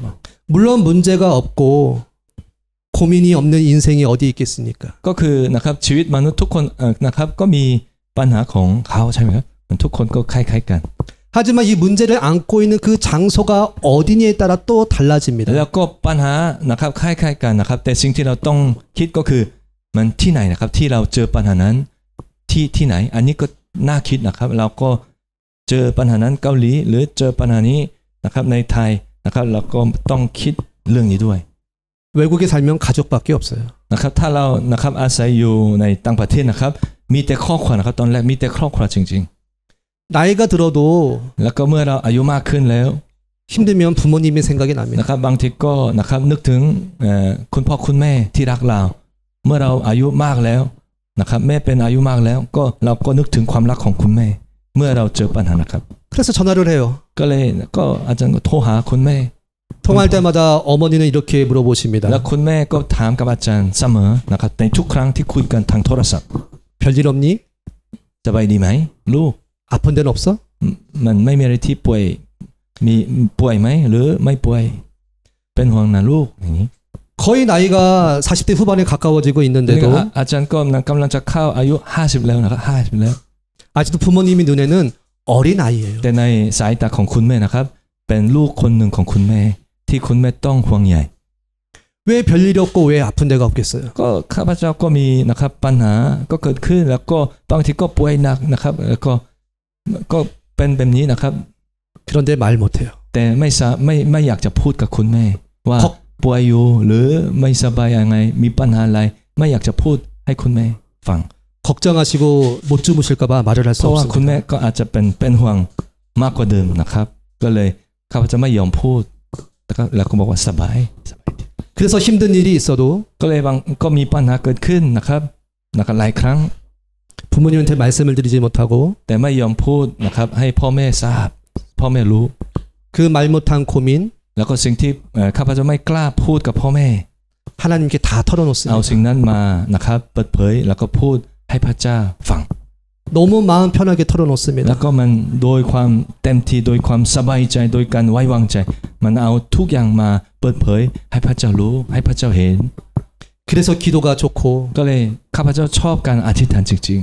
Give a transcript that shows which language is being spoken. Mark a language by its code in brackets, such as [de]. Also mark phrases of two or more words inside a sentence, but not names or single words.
[ko] 물론 문제가 없고 고민이 없는 인생이 어디 있겠습니까? [th] ก็คือนะครับชีวิตมนุษย์ทุกคนนะครับก็มีปัญหาของเขาใช่ไหมครับมันทุกคนก็คล้ายๆกัน [ko] 하지만 이 문제를 안고 있는 그 장소가 어디냐에 따라 또 달라집니다. [th] แล้วก็ปัญหานะครับคล้ายๆกันนะครับแต่สิ่งที่เราต้องคิดก็คือมันที่ไหนนะครับที่เราเจอปัญหานั้นที่ไหนอันนี้ก็น่าคิดนะครับเราก็เจอปัญหานั้นเกาหลีหรือเจอปัญหานี้นะครับในไทยนะครับเราก็ต้องคิดเรื่องนี้ด้วย [ko] 외국에 살면 가족밖에 없어요. [th] นะครับถ้าเรานะครับอาศัยอยู่ในต่างประเทศนะครับมีแต่ครอบครัวนะครับตอนแรกมีแต่ครอบครัวจริง [ko] 나이가 들어도 [th] ๆแล้วก็เมื่อเราอายุมากขึ้นแล้ว [ko] 힘들면 부모님이 생각이 납니다. [th] นะครับบางทีก็นะครับนึกถึงคุณพ่อคุณแม่ที่รักเราเมื่อเราอายุมากแล้วนะครับแม่เป็นอายุมากแล้วก็เราก็นึกถึงความรักของคุณแม่เมื่อเราเจอปัญหานะครับ [ko] 그래서 전화를 해요. [th] ก็เลยก็อาจารย์ก็โทรหาคุณแม่ [ko] 통화할 때마다 어머니는 이렇게 물어보십니다. [th] แล้วคุณแม่ก็ถามกับอาจารย์เสมอนะครับในทุกครั้งที่คุยกันทางโทรศัพท์ [ko] 별일 없니? [th] สบายดีไหมลูก [ko] 아픈 데는 없어? [th] มันไม่มีอะไรที่ป่วยมีป่วยไหมหรือไม่ป่วยเป็นห่วงนะลูกอย่างนี้ [ko] 거의 나이가 40대 후반에 가까워지고 있는데도 [th] อาจารย์ก็กำลังจะเข้าอายุ50แล้วนะครับ50แล้ว [ko] 아직도 부모님이 눈에는 어린 아이예요. [th] แต่ในสายตาของคุณแม่นะครับเป็นลูกคนหนึ่งของคุณแม่ที่คุณแม่ต้องห่วงใย [ko] 왜 별일이 없고 왜 아픈 데가 없겠어요? [th] ก็ข้าพเจ้าก็มีนะครับปัญหาก็เกิดขึ้นแล้วก็บางทีก็ป่วยหนักนะครับแล้วก็เป็นแบบนี้นะครับ [ko] 그런데 말 못해요. [th] แต่ไม่อยากจะพูดกับคุณแม่ว่าป่วยอยู่หรือไม่สบายยังไงมีปัญหาอะไรไม่อยากจะพูดให้คุณแม่ฟัง [ko] 걱정하시고 못 주무실까봐 말을 할 [th] เพ [ko] 수 [th] ราะว่าคุณ [ko] 없습니다. [th] แม่ก็อาจจะเป็นห่วงมากกว่าเดิมนะครับก็เลยข้าพเจ้าไม่ยอมพูดแล้วก็บอกว่าสบาย [ko] 그래서 힘든 일이 있어도 [th] ก็เลยก็มีปัญหาเกิดขึ้นนะครับหลายครั้ง [ko] 부모님한테 말씀을 드리지 못하고 [th] แต่ไม่ยอมพูดนะครับให้พ่อแม่ทราบพ่อแม่รู้ [ko] 그 말 못한 고민 [th] แล้วก็สิ่งที่ข้าพเจ้าไม่กล้าพูดกับพ่อแม่ [ko] 하나님께 다 [th] เอา [ko] 털어놓습니다. [th] สิ่งนั้นมานะครับเปิดเผยแล้วก็พูดให้พระเจ้าฟัง [ko] 너무 마음 편하게 [th] แล้ว [ko] 털어놓습니다. [th] ก็มันโดยความเต็มที่โดยความสบายใจโดยการไว้วางใจมันเอาทุกอย่างมาเปิดเผยให้พระเจ้ารู้ให้พระเจ้าเห็น [ko] 그래서 기도가 좋고 [th] ก็เลยข้าพเจ้าชอบการอธิษฐานจริง